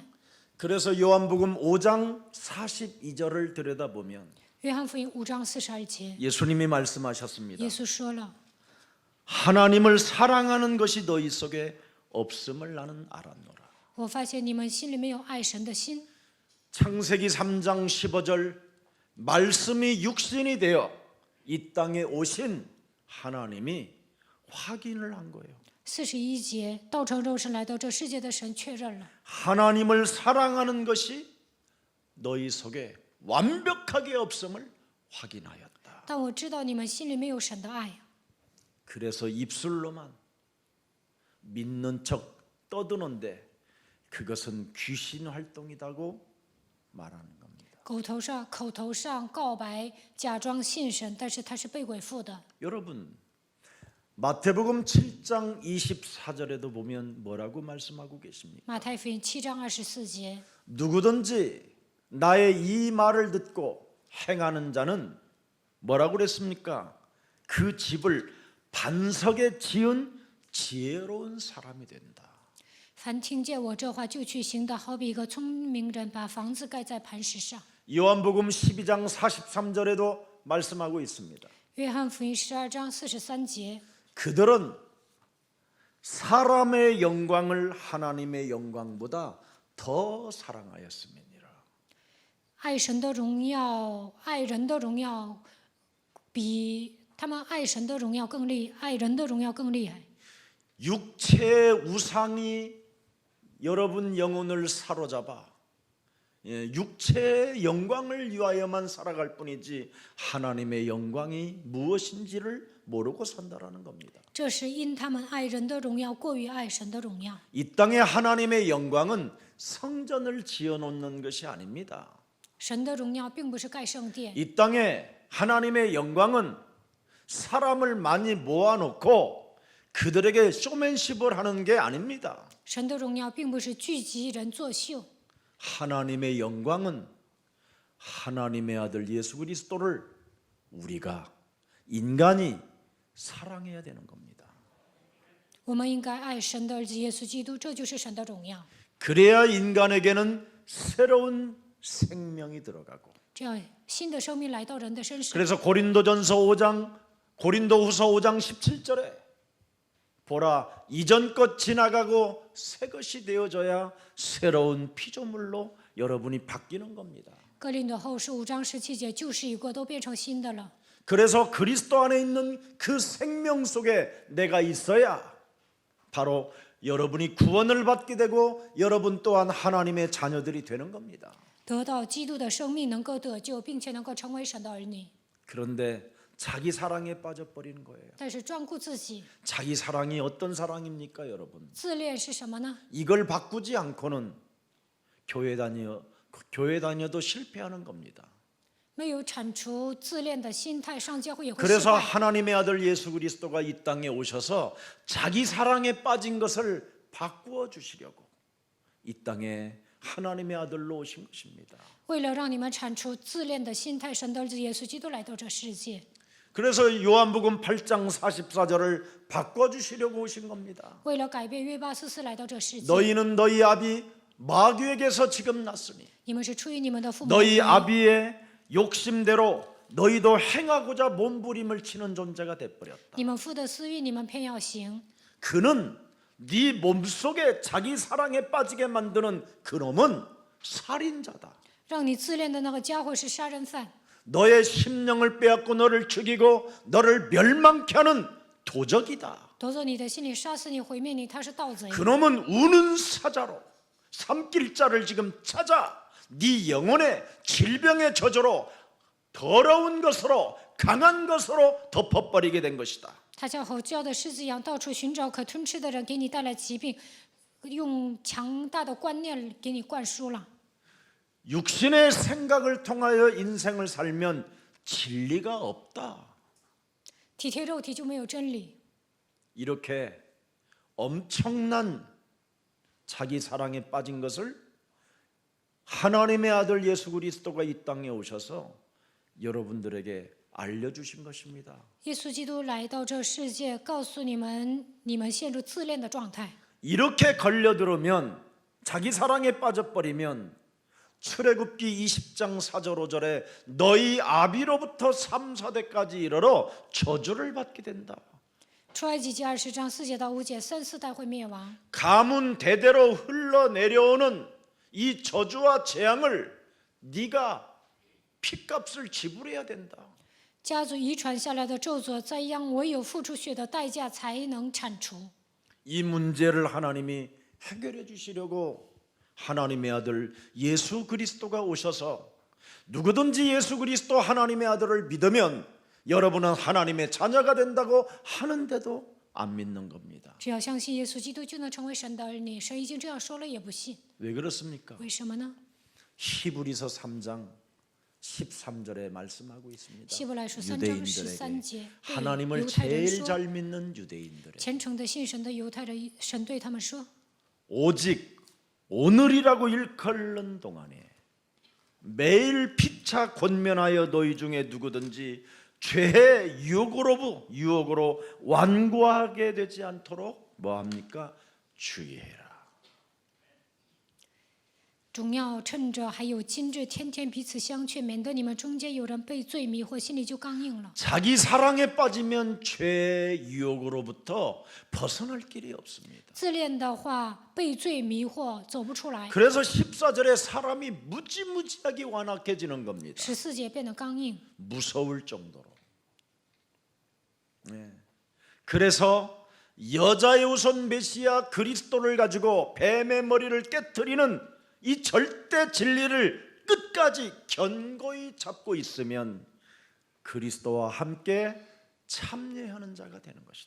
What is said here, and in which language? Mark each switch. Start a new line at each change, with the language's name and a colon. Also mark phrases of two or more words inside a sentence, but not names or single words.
Korean: 그래서 요한복음 5장 42절을 들여다보면
Chinese: 约翰福音5章42节，
Korean: 예수님이 말씀하셨습니다.
Chinese: 耶稣说了：
Korean: 하나님을 사랑하는 것이 너희 속에 없음을 나는 알았노라.
Chinese: 我发现你们心里没有爱神的心。
Korean: 창세기 3장 15절 말씀이 육신이 되어 이 땅에 오신 하나님이 확인을 한 거예요.
Chinese: 41 节，道成肉身来到这世界的神确认了，
Korean: 하나님을 사랑하는 것이 너희 속에 완벽하게 없음을 확인하였다.
Chinese: 但我知道你们心里没有神的爱，
Korean: 그래서 입술로만 믿는 척 떠드는데 그것은 귀신 활동이라고 말하는 겁니다.
Chinese: 口头上告白，假装信神，但是他是被鬼附的。
Korean: 여러분 마태복음 7장 24절에도 보면 뭐라고 말씀하고 계십니까?
Chinese: 马太福音7章24节，
Korean: 누구든지 나의 이 말을 듣고 행하는 자는 뭐라고 그랬습니까? 그 집을 반석에 지은 지혜로운 사람이 된다.
Chinese: 凡听见我这话就去行的，好比一个聪明人把房子盖在磐石上。
Korean: 요한복음 12장 43절에도 말씀하고 있습니다.
Chinese: 约翰福音12章43节，
Korean: 그들은 사람의 영광을 하나님의 영광보다 더 사랑하였음이니라.
Chinese: 爱神的荣耀，爱人的荣耀，比他们爱神的荣耀更厉，爱人的荣耀更厉害。
Korean: 육체의 우상이 여러분 영혼을 사로잡아 육체의 영광을 위하여만 살아갈 뿐이지 하나님의 영광이 무엇인지를 모르고 산다라는 겁니다.
Chinese: 这是因他们爱人的荣耀过于爱神的荣耀。
Korean: 이 땅에 하나님의 영광은 성전을 지어놓는 것이 아닙니다.
Chinese: 神的荣耀并不是盖圣殿，
Korean: 이 땅에 하나님의 영광은 사람을 많이 모아놓고 그들에게 쇼맨십을 하는 게 아닙니다.
Chinese: 神的荣耀并不是聚集人作秀。
Korean: 하나님의 영광은 하나님의 아들 예수 그리스도를 우리가 인간이 사랑해야 되는 겁니다.
Chinese: 我们应该爱神的儿子耶稣基督，这就是神的荣耀。
Korean: 그래야 인간에게는 새로운 생명이 들어가고
Chinese: 这样新的生命来到人的身上。
Korean: 그래서 고린도전서 5장 고린도후서 5장 17절에 보라 이전 것 지나가고 새 것이 되어져야 새로운 피조물로 여러분이 바뀌는 겁니다.
Chinese: 哥林多后书5章17节，旧事已过，都变成新的了。
Korean: 그래서 그리스도 안에 있는 그 생명 속에 내가 있어야 바로 여러분이 구원을 받게 되고 여러분 또한 하나님의 자녀들이 되는 겁니다.
Chinese: 得到基督的生命，能够得救，并且能够成为神的儿女。
Korean: 그런데 자기 사랑에 빠져버리는 거예요.
Chinese: 但是专顾自己，
Korean: 자기 사랑이 어떤 사랑입니까, 여러분?
Chinese: 自恋是什么呢？
Korean: 이걸 바꾸지 않고는 교회 다녀도 실패하는 겁니다.
Chinese: 没有铲除自恋的心态，上教会也会失
Korean: 그래서
Chinese: 败。
Korean: 하나님의 아들 예수 그리스도가 이 땅에 오셔서 자기 사랑에 빠진 것을 바꾸어 주시려고 이 땅에 하나님의 아들로 오신 것입니다.
Chinese: 为了让你们铲除自恋的心态，神的儿子耶稣基督来到这世界。
Korean: 그래서 요한복음 8장 44절을 바꿔 주시려고 오신 겁니다.
Chinese: 为了改变约巴44来到这世界，
Korean: 너희는 너희 아비 마귀에게서 지금 났으니
Chinese: 你们是出于你们的父母，
Korean: 너희 아비의 욕심대로 너희도 행하고자 몸부림을 치는 존재가 돼버렸다.
Chinese: 你们父的私欲，你们偏要行。
Korean: 그는 네 몸속에 자기 사랑에 빠지게 만드는 그놈은 살인자다.
Chinese: 让你自恋的那个家伙是杀人犯，
Korean: 너의 심령을 빼앗고 너를 죽이고 너를 멸망케 하는 도적이다.
Chinese: 夺走你的心里，杀死你，毁灭你，他是盗贼。
Korean: 그놈은 우는 사자로 삼킬 자를 지금 찾아 네 영혼의 질병의 저주로 더러운 것으로 강한 것으로 덮어버리게 된 것이다.
Chinese: 他像吼叫的狮子一样，到处寻找可吞吃的人，给你带来疾病，用强大的观念给你灌输了。
Korean: 육신의 생각을 통하여 인생을 살면 진리가 없다.
Chinese: 体贴肉体就没有真理。
Korean: 이렇게 엄청난 자기 사랑에 빠진 것을 하나님의 아들 예수 그리스도가 이 땅에 오셔서 여러분들에게 알려주신 것입니다.
Chinese: 耶稣基督来到这世界，告诉你们，你们陷入自恋的状态。
Korean: 이렇게 걸려들으면 자기 사랑에 빠져버리면 출애굽기 20장 4절 5절에 너희 아비로부터 3, 4대까지 이르러 저주를 받게 된다.
Chinese: 出埃及记20章4节到5节，3、4代会灭亡。
Korean: 가문 대대로 흘러내려오는 이 저주와 재앙을 네가 피값을 지불해야 된다.
Chinese: 家族遗传下来的咒诅灾殃，唯有付出血的代价才能铲除。
Korean: 이 문제를 하나님이 해결해 주시려고 하나님의 아들 예수 그리스도가 오셔서 누구든지 예수 그리스도 하나님의 아들을 믿으면 여러분은 하나님의 자녀가 된다고 하는데도 안 믿는 겁니다.
Chinese: 只要相信耶稣基督，就能成为神的儿女。神已经这样说了，也不信。
Korean: 왜 그렇습니까?
Chinese: 为什么呢？
Korean: 히브리서 3장 13절에 말씀하고 있습니다.
Chinese: 希伯来书3章13
Korean: 유대인들에게
Chinese: 节，
Korean: 하나님을
Chinese: 犹太人
Korean: 제일
Chinese: 说，
Korean: 잘 믿는 유대인들에게
Chinese: 虔诚的信神的犹太人，神对他们说：
Korean: 오직 오늘이라고 일컬는 동안에 매일 피차 권면하여 너희 중에 누구든지 죄의 유혹으로 완고하게 되지 않도록 뭐합니까? 주의해라.
Chinese: 总要趁着还有今日，天天彼此相劝，免得你们中间有人被罪迷惑，心里就刚硬了。
Korean: 자기 사랑에 빠지면 죄의 유혹으로부터 벗어날 길이 없습니다.
Chinese: 自恋的话，被罪迷惑，走不出来。
Korean: 그래서 14절에 사람이 무지무지하게 완악해지는 겁니다.
Chinese: 14 节变得刚硬，
Korean: 무서울 정도로. 네. 그래서 여자의 우선 메시아 그리스도를 가지고 뱀의 머리를 깨뜨리는 이 절대 진리를 끝까지 견고히 잡고 있으면 그리스도와 함께 참여하는 자가 되는 것이다.